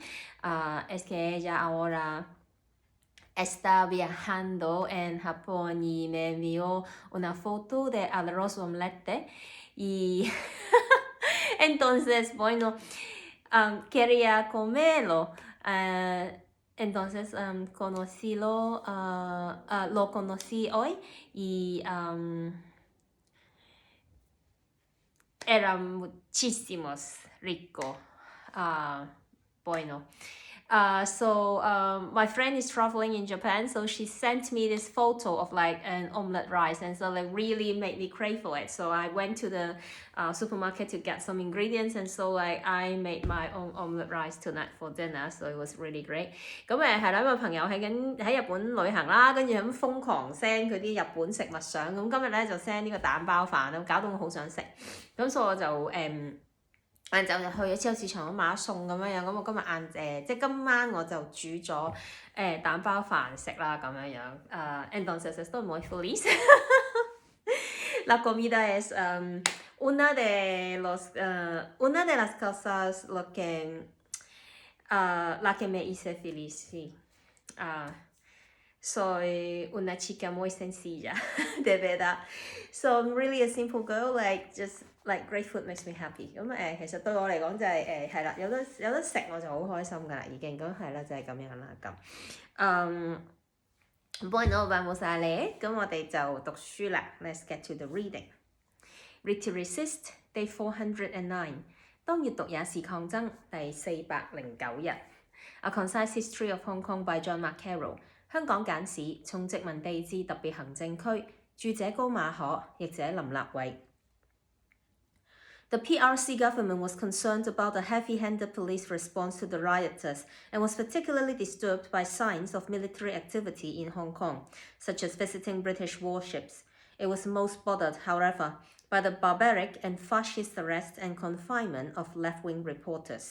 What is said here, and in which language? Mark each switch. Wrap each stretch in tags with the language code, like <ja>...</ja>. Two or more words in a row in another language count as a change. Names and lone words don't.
<es>Es que ella ahora está viajando en Japón y me envió una foto de arroz omelette y entonces, bueno, quería comerlo. Entonces lo conocí hoy y era muchísimo rico. Bueno.</es> <en>So my friend is traveling in Japan, so she sent me this photo of like an omelette rice, and so like really made me crave for it. So I went to the supermarket to get some ingredients, and so like I made my own omelette rice tonight for dinner. So it was really great.</en> <yue>咁係啦，因為朋友喺日本旅行啦，跟住咁瘋狂 send 佢啲日本食物相，咁今日咧就 send 呢個蛋包飯啦，搞到我好想食，咁所以我就晏晝就去咗超市場買咗餸咁樣，咁我今日即係今晚我就煮咗蛋包飯食啦咁樣。</yue> <es>Entonces estoy muy feliz. La comida es una de las cosas la que me hizo feliz. Sí. Soy una chica muy sencilla, de verdad.</es> <en>So I'm really a simple girl, like just like great food makes me happy.</en> <yue>咁其實對我嚟講就係係啦，有得食我就好開心㗎啦，已經咁係啦，就係咁樣啦咁。</yue> <es>Bueno, vamos a leer.</es> <yue>咁我哋就讀書啦。</yue> <en>Let's get to the reading. Read to resist, day 409.</en> <yue>當閱讀也是抗爭，第409 日。</yue> <en>A Concise History of Hong Kong by John Carroll.</en> <yue>香港簡史，從殖民地至特別行政區，著者高馬可，譯者林立偉。</yue> <en>The PRC government was concerned about the heavy-handed police response to the rioters and was particularly disturbed by signs of military activity in Hong Kong, such as visiting British warships. It was most bothered, however, by the barbaric and fascist arrest and confinement of left-wing reporters.</en>